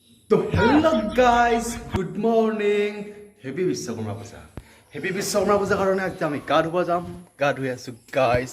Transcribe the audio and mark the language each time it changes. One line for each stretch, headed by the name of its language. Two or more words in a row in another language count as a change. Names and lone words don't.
English: So hello guys, good morning. Happy Biswakarma Puja. Happy Biswakarma Puja
Assamese: কাৰণে আজি আমি গা ধুব যাম গা ধুই আছো guys.